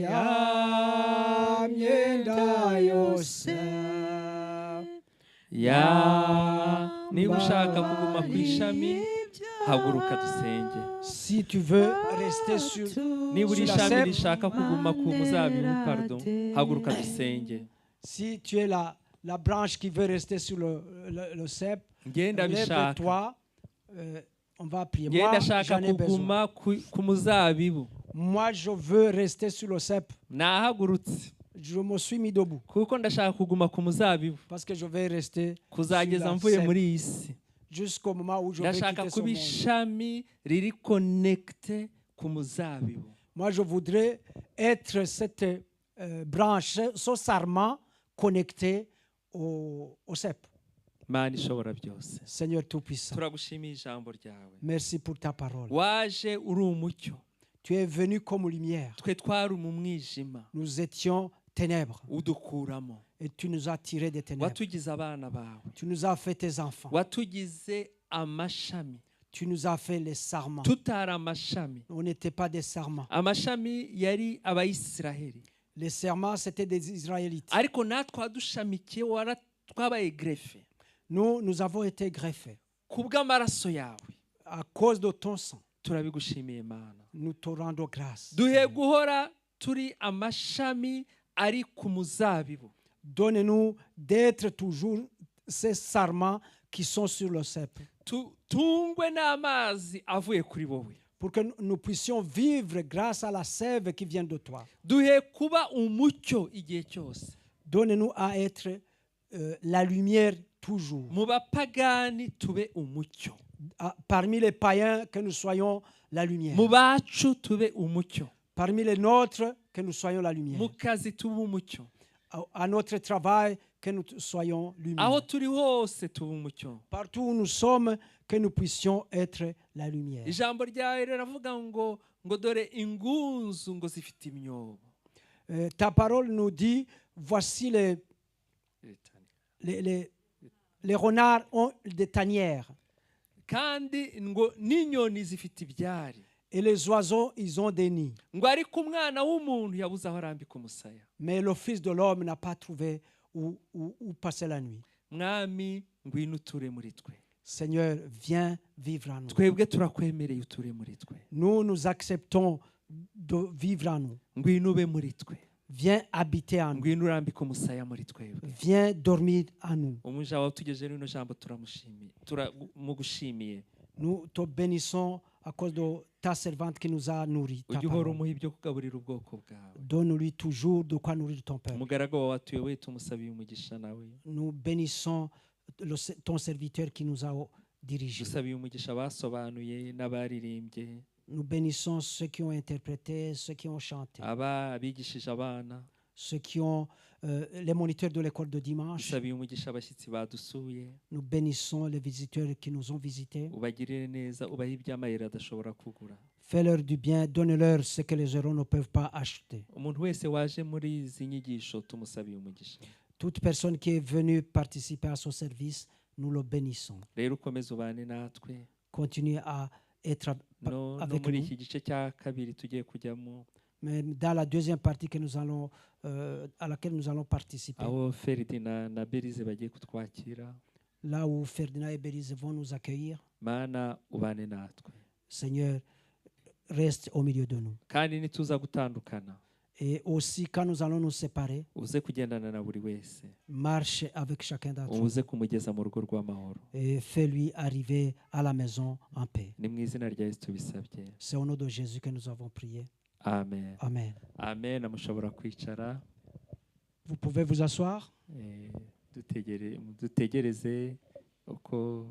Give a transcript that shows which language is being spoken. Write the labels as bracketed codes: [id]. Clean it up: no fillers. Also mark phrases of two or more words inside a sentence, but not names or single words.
[rw] ya myenda yose niba ushaka kuguma ku ishami haguruka dusenge. [fr] Si tu veux rester sur [rw] niba uri [fr] sur la [rw] ishami [fr] cèpe, [rw] rishaka kuguma ku muzabibu haguruka dusenge. [fr] si tu es la branche qui veut rester sur le cep, [rw] Ngenda bishaka. [fr] lève-toi, on va prier. [rw] Ngenda [fr] Moi, [rw] shaka [fr] j'en ai besoin. [rw] kuguma ku muzabibu. [fr] Moi, je veux rester sur le cep. [rw] Nahagurutse [fr] Je me suis mis debout [rw] kuko ndashaka kuguma ku muzabibu [fr] parce que je vais rester [rw] kuzageza [fr] sur la [rw] mvuye [fr] cèpe [rw] muri iyi si. [fr] jusqu'au moment où je vais [rw] Ndashaka [fr] quitter ce [rw] kuba [fr] monde. [rw] ishami riri connecte ku muzabibu. [fr] Moi, je voudrais être cette branche, ce sarment connecté au cep. [rw] Mana ishobora byose, [fr] Seigneur Tout-Puissant, [rw] turagushimiye ijambo ryawe. [fr] merci pour ta parole. [rw] Waje uri umucyo, [fr] Tu es venu comme lumière. [rw] twe twari mu mwijima [fr] Nous étions ténèbres [rw] udukuramo. [fr] et tu nous as tirés des ténèbres. [rw] Watugize abana bawe, [fr] Tu nous as fait tes enfants. [rw] watugize amashami [fr] Tu nous as fait les sarments. [rw] tutari amashami. [fr] On n'était pas des sarments. [rw] Amashami yari abayisiraheli, [fr] Les serments, c'était des Israélites. [rw] ariko natwe wadushamikiye twabaye grefe [fr] Nous avons été greffés. [rw] kubw'amaraso yawe. [fr] À cause de ton sang, [rw] Turabigushimiye Mana, [fr] nous te rendons grâce. [rw] duhe guhora turi amashami ari ku muzabibu. [fr] Donne-nous d'être toujours ces sarments qui sont sur le cep. [rw] Tungwe n'amazi avuye kuri wowe, [fr] Pour que nous puissions vivre grâce à la sève qui vient de toi. [rw] duhe kuba umucyo igihe cyose. [fr] Donne-nous à être la lumière toujours. [rw] Mu bapagani tube umucyo, [fr] Parmi les païens, que nous soyons la lumière. [rw] mu bacu tube umucyo, [fr] Parmi les nôtres, que nous soyons la lumière. [rw] mu kazi tube umucyo, [fr] À notre travail, que nous soyons lumière. [rw] aho turi hose tube umucyo. [fr] Partout où nous sommes, que nous puissions être la lumière. [rw] Ijambo ryawe riravuga ngo dore ingunzu ngo zifite imyobo. [fr] Ta parole nous dit, voici les renards ont des tanières. [rw] Kandi ngo n'inyoni zifite ibyari. [fr] Et les oiseaux, ils ont des nids. [rw] Ngo ariko umwana w'umuntu yabuze aho arambika umusaya. [fr] Mais le Fils de l'homme n'a pas trouvé où passer la nuit. [rw] Mwami ngwino uture muri twe. [fr] Seigneur, viens vivre en nous. [rw] Twebwe turakwemereye uture muri twe. [fr] Nous acceptons de vivre en nous. [rw] Ngwino ube muri twe. [fr] Viens habiter en nous. [rw] Ngwino urambika umusaya muri twebwe. [fr] Viens dormir en nous. [rw] Umuja wawe tugejeje rino jambo turamushimiye. Turamugushimiye. [fr] Nous te bénissons à cause de ta servante qui nous a nourris. Ta [rw] Ujye uhora [fr] parole. [rw] umuha ibyo kugaburira ubwoko bwawe. [fr] Donne-lui toujours de quoi nourrir ton peuple. [rw] Umugaragu wawe atuyoboye tumusabiye umugisha nawe. [fr] Nous bénissons ton serviteur qui nous a dirigés. [rw] Dusabiye umugisha basobanuye n'abaririmbye. [fr] Nous bénissons ceux qui ont interprété, ceux qui ont chanté, [rw] abigishije abana, [fr] ceux qui ont les moniteurs de l'école de dimanche. [rw] dusabiye umugisha abashyitsi badusuye. [fr] Nous bénissons les visiteurs qui nous ont visités. [rw] Ubagirire neza, ubahe iby'amayeri adashobora kugura. [fr] Fais-leur du bien, donne-leur ce que les euros ne peuvent pas acheter. [rw] Umuntu wese waje muri izi nyigisho tumusabiye umugisha. [fr] Toute personne qui est venue participer à ce service, nous le bénissons. [rw] Rero ukomeze ubane natwe. [fr] Continue à être avec [rw] muri [fr] nous. [rw] iki gice cya kabiri tugiye kujyamo. [fr] Mais dans la deuxième partie que nous allons, à laquelle nous allons participer, [rw] aho Ferdinand na Berize bagiye kutwakira. [fr] là où Ferdinand et Berize vont nous accueillir, [rw] Mana ubane natwe. [fr] Seigneur, reste au milieu de nous. [rw] Kandi nituza gutandukana, [fr] Et aussi, quand nous allons nous séparer, [rw] uze kugendana na buri wese, [fr] marche avec chacun d'entre nous [rw] uze kumugeza mu rugo rw'amahoro. [fr] et fais-lui arriver à la maison en paix. [rw] Ni mu izina rya Yesu tubisabye. [fr] C'est au nom de Jésus que nous avons prié. Amen. Amen. [rw] Amen. Mushobora kwicara. [fr] Vous pouvez vous asseoir. [rw] Dutegereze uko